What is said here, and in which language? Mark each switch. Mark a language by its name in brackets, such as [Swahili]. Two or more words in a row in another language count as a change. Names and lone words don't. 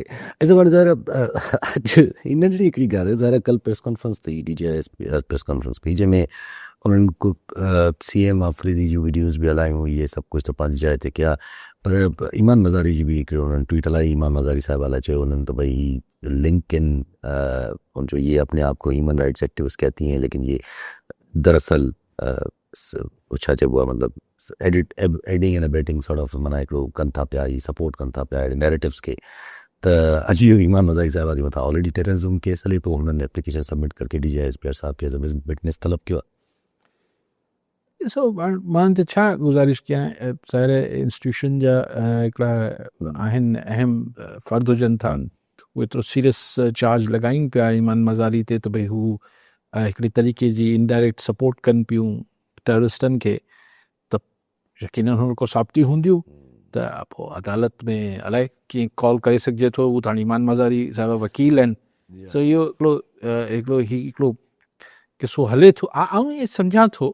[Sindhi] ऐसे बार ज़ाहिर अॼु हिन जहिड़ी हिकिड़ी ॻाल्हि आहे ज़ाहिर कल्ह [English] press conference [Sindhi] थी DGIS [English] press conference [Sindhi] कई जंहिंमें उन्हनि को CM आफ़रीदी जूं वीडियोज़ बि हलायूं इहे सभु कुझु त पंहिंजी जाइ ते कया पर ईमान मज़ारी जी बि हिकिड़ो उन्हनि ट्वीट हलाई। ईमान मज़ारी साहिब हलाए चयो उन्होंने तो भाई लिंकन उनजो [Urdu] یہ اپنے آپ کو [English] human rights activist [Urdu] کہتی ہیں لیکن یہ دراصل [Sindhi] छा चइबो आहे मतिलबु [English] aiding and abetting sort of [Sindhi] माना हिकिड़ो कनि था पिया ई सपोर्ट कनि था पिया नैरेटिव्स खे त अॼु इहो ईमान मज़ारी साहिब जे मथां [English] already terrorism case [Sindhi] हले पियो हुननि [English] application submit [Sindhi] करके DGIS साहिब खे विटनेस तलब कयो आहे। ॾिसो मां त छा गुज़ारिश कयां ज़ाहिर इंस्टीट्यूशन जा हिकिड़ा आहिनि अहम फ़र्द हुजनि था उहे एतिरो [English] serious charge [Sindhi] लॻाइनि पिया ईमान मज़ारी ते त भई हू हिकिड़ी तरीक़े जी [English] indirect support [Sindhi] कनि पियूं टेररिस्टनि खे त यकीनन हुन को साबिती हूंदियूं त पोइ अदालत में अलाए कीअं कॉल करे सघिजे थो उहो त हाणे ईमान मज़ारी साहिब वकील आहिनि सो इहो हिकिड़ो किसो हले थो आउं इहे सम्झां थो।